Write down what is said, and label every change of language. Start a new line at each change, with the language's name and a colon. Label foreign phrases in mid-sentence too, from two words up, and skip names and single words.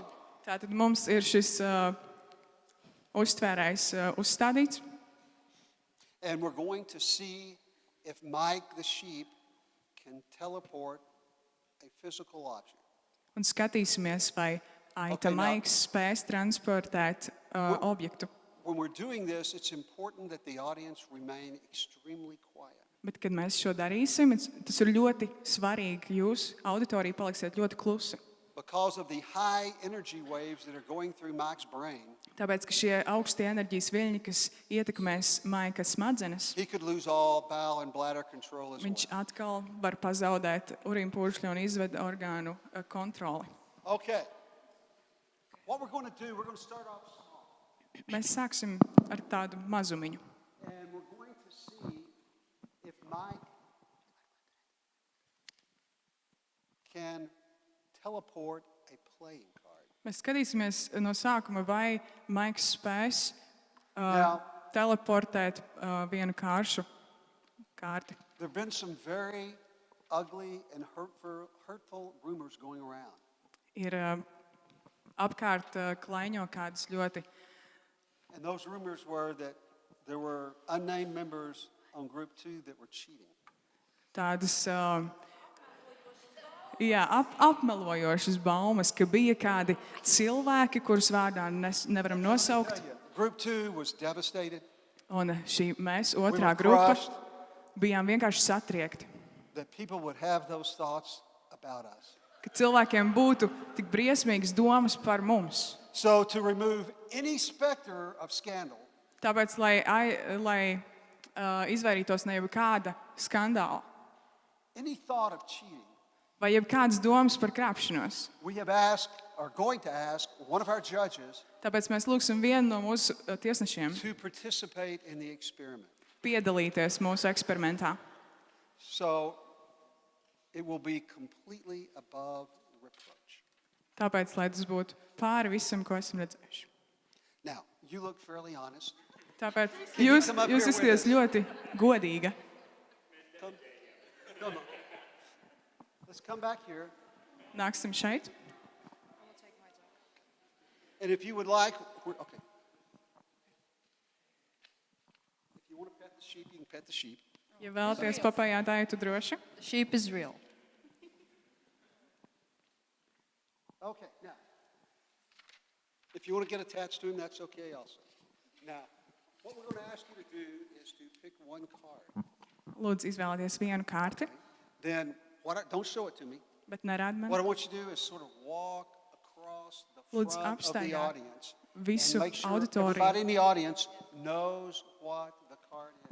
Latvian: Tātad mums ir šis uztvērējs uzstādīts,
English: and we're going to see if Mike the sheep can teleport a physical object.
Latvian: un skatīsimies, vai Aita
English: Okay, now-
Latvian: Maiks spēs transportēt objektu.
English: When we're doing this, it's important that the audience remain extremely quiet.
Latvian: Bet, kad mēs šo darīsim, tas ir ļoti svarīgi, ka jūs auditorija paliksiet ļoti klusi.
English: Because of the high energy waves that are going through Mike's brain,
Latvian: Tāpēc, ka šie augstie enerģijas viļņi, kas ietekmēs Maika smadzenes,
English: he could lose all bowel and bladder control as
Latvian: viņš
English: well.
Latvian: atkal var pazaudēt urīnpūšļu un izvedu orgānu kontroli.
English: Okay. What we're going to do, we're going to start off small.
Latvian: Mēs sāksim ar tādu mazumiņu.
English: And we're going to see if Mike can teleport a playing card.
Latvian: Mēs skatīsimies no sākuma, vai Maiks spēs
English: Now,
Latvian: teleportēt vienu kāršu kārti.
English: there have been some very ugly and hurtful rumors going around.
Latvian: Ir apkārt klaiņo kādas ļoti
English: And those rumors were that there were unnamed members on group 2 that were cheating.
Latvian: tādas apmelojošas baumas, ka bija kādi cilvēki, kurus vārdā nevaram nosaukt.
English: Group 2 was devastated.
Latvian: Un mēs,
English: We
Latvian: otrā
English: were
Latvian: grupa,
English: crushed
Latvian: bijām vienkārši satriekti.
English: that people would have those thoughts about us.
Latvian: Ka cilvēkiem būtu tik briesmīgas domas par mums.
English: So to remove any specter of scandal,
Latvian: Tāpēc, lai izvairītos no jebkāda skandāla
English: any thought of cheating,
Latvian: vai jebkādas domas par krāpšanos,
English: we have asked, or going to ask, one of our judges
Latvian: tāpēc mēs lūgsim vienu no mūsu tiesnešiem
English: to participate in the experiment.
Latvian: piedalīties mūsu eksperimentā.
English: So it will be completely above reproach.
Latvian: Tāpēc, lai tas būtu pāri visam, ko esam redzējuši.
English: Now, you look fairly honest.
Latvian: Tāpēc
English: Can you
Latvian: jūs
English: come up here with
Latvian: izskaties
English: us?
Latvian: ļoti godīga.
English: Come on. Let's come back here.
Latvian: Nāksim šeit.
English: And if you would like, okay. If you want to pet the sheep, you can pet the sheep.
Latvian: Ja vēlaties papajātāju, tu droši.
English: The sheep is real. Okay, now, if you want to get attached to him, that's okay also. Now, what we're going to ask you to do is to pick one card.
Latvian: Lūdzu, izvēlieties vienu kārti,
English: Then, don't show it to me.
Latvian: bet nerād man.
English: What I want you to do is sort of walk across the
Latvian: Lūdzu,
English: front of the
Latvian: apstaigā
English: audience
Latvian: visu
English: and make sure
Latvian: auditoriju.
English: everybody in the audience knows what the card is.